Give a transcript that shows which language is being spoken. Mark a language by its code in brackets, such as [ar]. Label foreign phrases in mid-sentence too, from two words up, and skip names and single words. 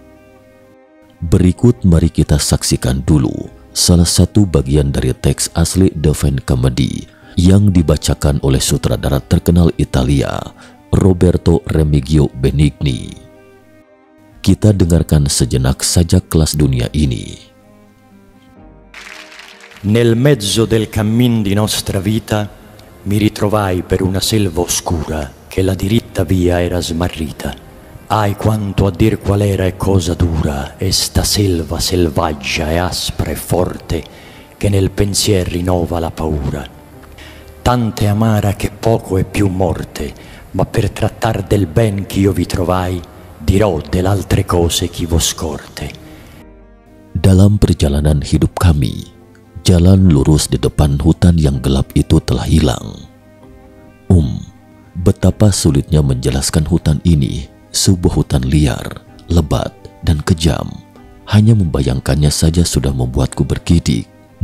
[id] Berikut mari kita saksikan dulu salah satu bagian dari teks asli Divine Comedy yang dibacakan oleh sutradara terkenal Italia, Roberto Remigio Benigni. Kita dengarkan sejenak sajak kelas dunia ini. [it] Nel mezzo del cammin di nostra vita mi ritrovai per una selva oscura che la diritta via era smarrita. Ai quanto a dir qual era e cosa dura è sta selva selvaggia e aspra e forte che nel pensier rinnova la paura. Tante amara che poco è più morte, ma per trattar del ben ch'io vi trovai dirò dell'altre cose chi vo scorte. [id] Dalam perjalanan hidup kami, jalan lurus di depan hutan yang gelap itu telah hilang. Betapa sulitnya menjelaskan hutan ini, sebuah hutan liar, lebat, dan kejam. Hanya membayangkannya saja sudah membuatku bergidik.